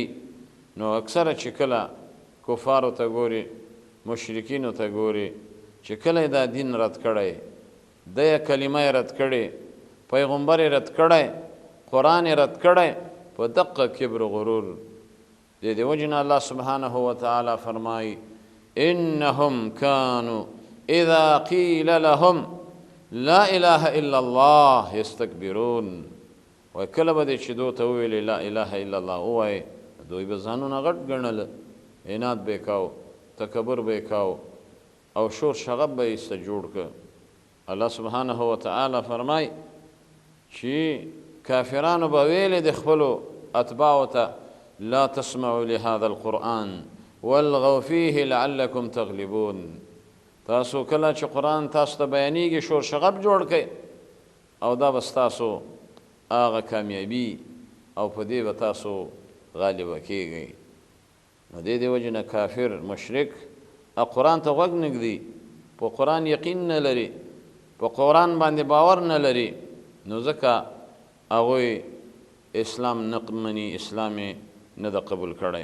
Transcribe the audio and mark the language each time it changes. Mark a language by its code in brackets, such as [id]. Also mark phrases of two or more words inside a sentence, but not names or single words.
[ps] نو اکثره چې کله کفارو ته ګوري مشرکینو ته ګوري چې کله دا دین رد کړی د کلمه رد کړي پیغمبر رد کړی قرآن رد کړی په دقه کبر غرور د دې وجې نه [ar] الله سبحانه وتعالی [ps] فرمایي [ar] انهم كانوا اذا قيل لهم لا اله الا الله يستكبرون. [ps] وای کله به دې چې دو ته وویلې [ar] لا اله الا الله [ps] ووایي دوی به ځانونه غټ ګڼل عناد به یې کاو تکبر به یې کاو او شور شغب به یې ایسته جوړ که. [ar] الله سبحانه وتعالی [ps] فرمای چې کافرانو به ویلې د خپلو اتباعو ته [ar] لا تسمعوا لهذا القرآن والغوا فيه لعلكم تغلبون. [ps] تاسو کله چې قرآن تاسو ته بیانیږي شور شغب جوړ کړئ او دا به ستاسو هغه کامیابي او په دې به تاسو غالبه کیږئ. نو دې وجې نه کافر مشرک قرآن ته غوږ نږدي په قرآن یقین نه لري په قرآن باندې باور نه لري نو ځکه هغوی اسلام نه مني اسلام یې نه ده قبول کړی.